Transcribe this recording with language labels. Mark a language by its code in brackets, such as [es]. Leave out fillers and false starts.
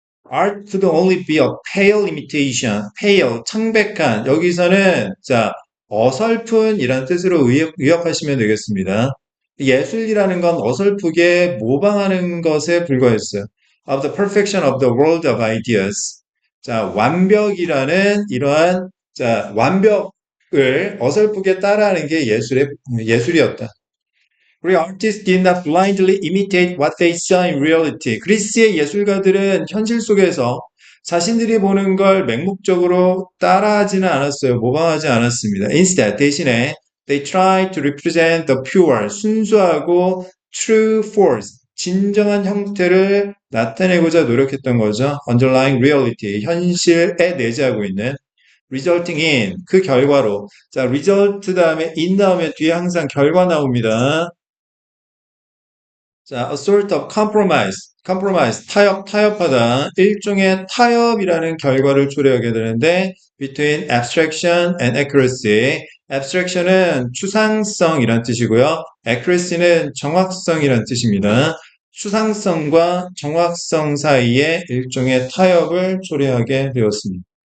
[en] Art could only be a pale imitation. [ko] pale, 창백한. 여기서는 자, 어설픈 이란 뜻으로 의역하시면 되겠습니다. 예술이라는 건 어설프게 모방하는 것에 불과했어요. [en] Of the perfection of the world of ideas. [ko] 자, 완벽이라는 이러한 자, 완벽을 어설프게 따라하는 게 예술이었다. [en] 그리고 artists did not blindly imitate what they saw in reality. [ko] 그리스의 예술가들은 현실 속에서 자신들이 보는 걸 맹목적으로 따라하지는 않았어요. 모방하지 않았습니다. [en] Instead, 대신에 they tried to represent the pure, 순수하고 true force, [ko] 진정한 형태를 나타내고자 노력했던 거죠. [en] Underlying reality, [ko] 현실에 내재하고 있는 [en] resulting in, [ko] 그 결과로. 자, result 다음에 in 다음에 뒤에 항상 결과 나옵니다. [en] 자, a sort of compromise, 타협하다. [ko] 일종의 타협이라는 결과를 초래하게 되는데, [en] between abstraction and accuracy. [ko] abstraction은 추상성이란 뜻이고요. accuracy는 정확성이란 뜻입니다. 추상성과 정확성 사이에 일종의 타협을 초래하게 되었습니다.